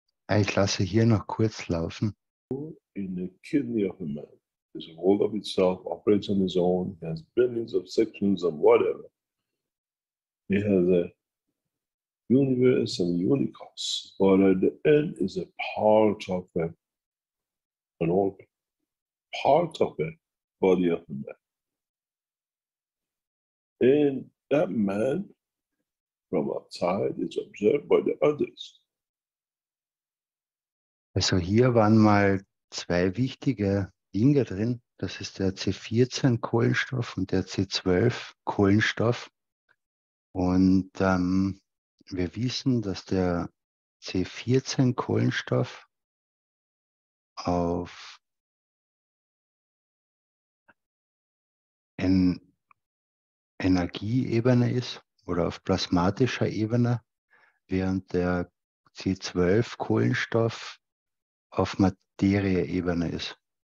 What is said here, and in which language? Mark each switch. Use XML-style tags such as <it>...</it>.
<de>Ich lasse hier noch kurz laufen.</de> <en>In the kidney of a man. It's a whole of itself, operates on its own, has billions of sections and whatever. It has a universe and unicos, but at the end is a part of an organ, part of a body of a man. And that man from outside is observed by the others.</en> <de>Also hier waren mal zwei wichtige Dinge drin. Das ist der C14 Kohlenstoff und der C12 Kohlenstoff. Und wir wissen, dass der C14 Kohlenstoff auf Energieebene ist oder auf plasmatischer Ebene, während der C12 Kohlenstoff auf Materieebene ist.</de>